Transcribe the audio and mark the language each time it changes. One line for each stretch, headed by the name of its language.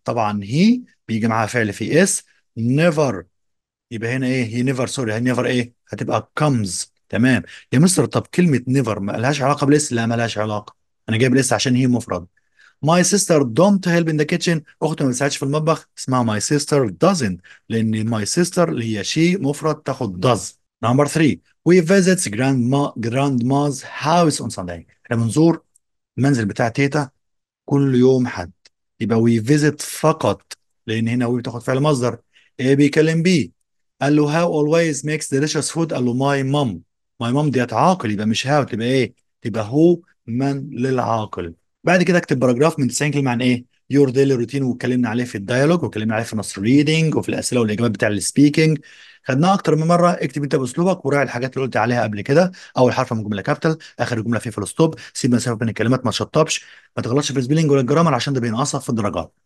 Arabic: طبعا he بيجي معاها فعل في اس never، يبقى هنا ايه هي نيفر سوري هي نيفر ايه هتبقى comes. تمام يا مستر، طب كلمة نيفر ما لهاش علاقة بالاس؟ لا ما لهاش علاقة، انا جايب الاس عشان هي مفرد.
English: My sister don't help in the kitchen.
Arabic: أختي ما بتساعدش في المطبخ، اسمها
English: my sister doesn't،
Arabic: لأن my sister اللي هي she مفرد تاخد does.
English: Number 3. We visit grandma's house on Sunday.
Arabic: احنا بنزور المنزل بتاع تيتا كل يوم حد، يبقى
English: we visit
Arabic: فقط، لأن هنا we بتاخد فعل مصدر.
English: A بيكلم B،
Arabic: قال له
English: how always makes delicious food، قال له my mom. my mom
Arabic: ديت عاقل، يبقى مش how، تبقى ايه تبقى هو من للعاقل. بعد كده اكتب باراجراف من 90 كلمه عن ايه يور ديلي روتين، واتكلمنا عليه في الديالوج، واتكلمنا عليه في نص الريدنج، وفي الاسئله والاجابات بتاع السبيكنج، خدناها اكتر من مره. اكتب انت باسلوبك وراعي الحاجات اللي قلت عليها قبل كده. اول حرف من الجمله كابيتال، اخر الجمله فيه فول ستوب، سيب مسافه بين الكلمات، ما تشطبش، ما تغلطش في السبيلنج ولا الجرامر عشان ده بينقصك في الدرجات.